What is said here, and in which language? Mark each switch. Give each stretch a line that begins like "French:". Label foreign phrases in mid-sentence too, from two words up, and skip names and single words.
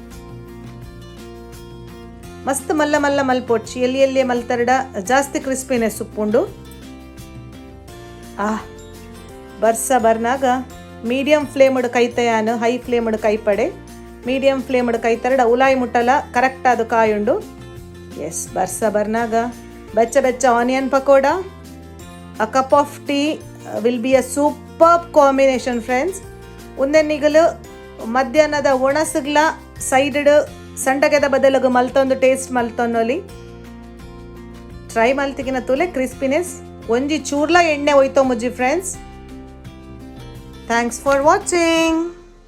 Tulu: ಮಸ್ತ್ ಮಲ್ಲ ಮಲ್ಲ ಮಲ್ಪೊಡ್ಚಿ ಎಲ್ಲಿ ಮಲ್ತರಡ ಜಾಸ್ತಿ ಕ್ರಿಸ್ಪಿನೆಸ್ ಉಪ್ಪುಂಡು ಬರ್ಸ ಬರ್ನಾಗ
English: medium flamed
Tulu: ಕೈತೆಯಾನ
English: high flamed
Tulu: ಕೈಪಡೆ
English: medium flamed
Tulu: ಕೈತರಡ ಉಲಾಯಿ ಮುಟ್ಟಲ ಕರೆಕ್ಟ್ ಅದು ಕಾಯುಂಡು ಎಸ್ ಬರ್ಸ ಬರ್ನಾಗ ಬೆಚ್ಚ ಬೆಚ್ಚ ಆನಿಯನ್ ಪಕೋಡ
English: a cup of tea will be a super combination friends
Tulu: ಉಂದೆನ್ನಿಗಲು ಮಧ್ಯಾಹ್ನದ ಒಣಸಗ್ಲ ಸೈಡ್ ಸಂಡಗೆದ ಬದಲಗು ಮಲ್ತೊಂದು ಟೇಸ್ಟ್ ಮಲ್ತೊನ್ನೊಲಿ ಟ್ರೈ ಮಲ್ತಿಗಿನ ತುಲೆ ಕ್ರಿಸ್ಪಿನೆಸ್ ಒಂಜಿ ಚೂರ್ಲ ಎಣ್ಣೆ ಒಯ್ತೊ ಮುಜ್ಜಿ
English: friends thanks for watching.